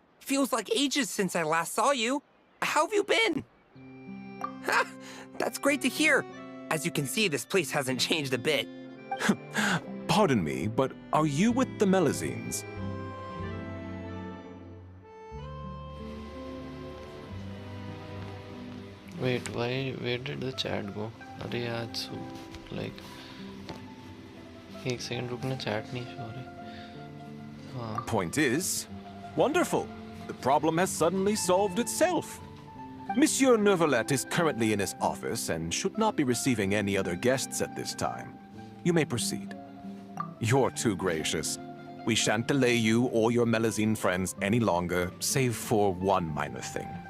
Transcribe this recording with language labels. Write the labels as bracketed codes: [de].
[en] Feels like ages since I last saw you. How have you been? Ha! That's great to hear. As you can see, this place hasn't changed a bit. Pardon me, but are you with the Melazines? Wait, where did the chat go? [hi] अरे यार सो like एक second रुकना chat नहीं show रही. हाँ. [en] Point is, wonderful. The problem has suddenly solved itself. Monsieur Neuvillette is currently in his office and should not be receiving any other guests at this time. You may proceed. You're too gracious. We shan't delay you or your Melazine friends any longer, save for one minor thing.